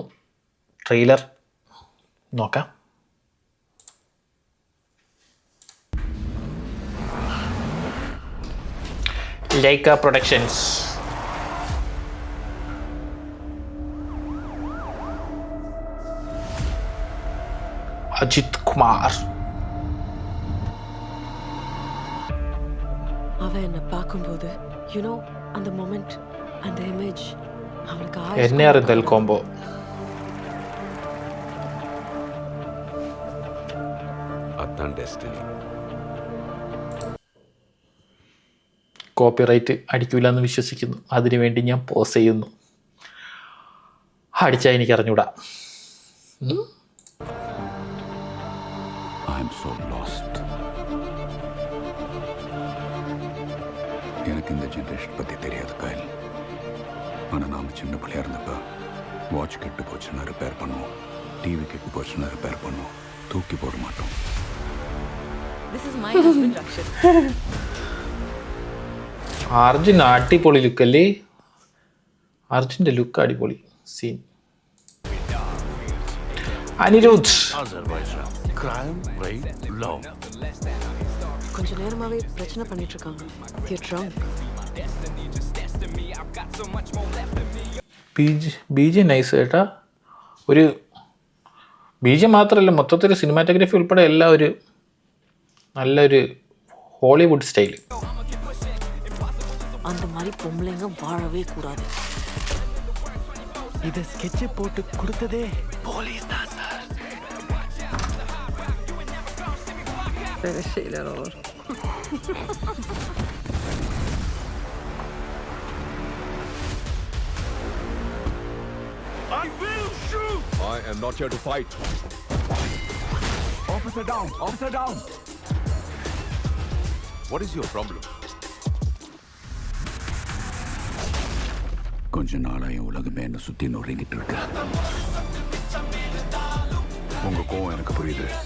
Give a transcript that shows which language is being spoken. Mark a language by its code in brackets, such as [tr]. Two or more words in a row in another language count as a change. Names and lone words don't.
[ml] ട്രെയിലർ നോക്കാം. ലൈക്ക പ്രൊഡക്ഷൻസ്. അജിത് കുമാർ. [ta] அவ என்ன பாக்கும்போது அந்த மொமெண்ட், அந்த இமேஜ் அவளுக்கு [ml] എന്നെ അറിന്തൽ കോംബോ. കോപ്പിറൈറ്റ് അടിക്കില്ല എന്ന് വിശ്വസിക്കുന്നു. അതിനുവേണ്ടി ഞാൻ പോസ് ചെയ്യുന്നു. അടിച്ചാൽ എനിക്ക് അറിഞ്ഞൂടാ. [ta] எனக்கு இந்த ஜென்ரேஷன் பற்றி தெரியாது கைல். ஆனால் நாம் சின்ன பிள்ளையா இருந்தப்ப வாட்ச் கெட்டு போச்சுன்னா ரிப்பேர் பண்ணுவோம், டிவி கெட்டு போச்சுன்னா ரிப்பேர் பண்ணுவோம், தூக்கி போட மாட்டோம். [ml] അർജുൻ അടിപൊളി ലുക്കല്ലേ? അർജുൻ്റെ ലുക്ക് അടിപൊളി. സീൻ അനിരുദ്ധ്. [ta] கொஞ்ச நேரமாவே பிரச்சனை பண்ணிட்டு இருக்காங்க. [ml] ബീജി നൈസ് കേട്ടാ. ഒരു ബീജി മാത്രമല്ല, മൊത്തത്തിൽ സിനിമാറ്റോഗ്രാഫി ഉൾപ്പെടെ എല്ലാം ഒരു നല്ലൊരു ഹോളിവുഡ് സ്റ്റൈൽ. [ta] அந்த மாதிரி பொம்பளைங்க வாழவே கூடாது. இத ஸ்கெட்ச் போட்டு கொடுத்ததே போலீஸ் தான் சார். [tr] Böyle şeyler olur. [en] I will shoot. I am not here to fight. Officer down. Officer down. What is your problem? [ta] கொஞ்ச நாளாக என் உலகமே என்னை சுற்றி நொறுங்கிட்டு இருக்கு. உங்க கோவம் எனக்கு புரியுது.